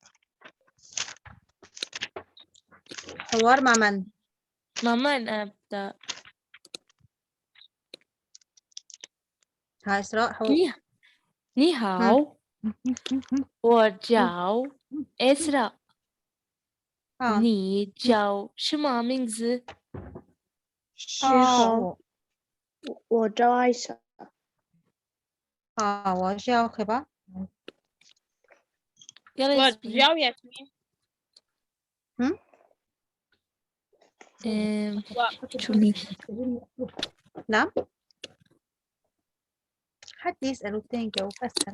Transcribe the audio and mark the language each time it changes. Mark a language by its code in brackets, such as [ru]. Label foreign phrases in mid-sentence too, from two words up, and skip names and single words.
[ar] حوار مع من؟ ماما أنا أبدأ. ها إسراء حوار. [zh] 你好。我叫 إسراء. 你叫什么名字？好，我叫艾莎。好，我叫 خبا. [ar] يلا ياسمين. [zh] وجاو ياسمين. [ar] شو مين؟ نعم. حد يسأل والتاني يجاوب أسهل.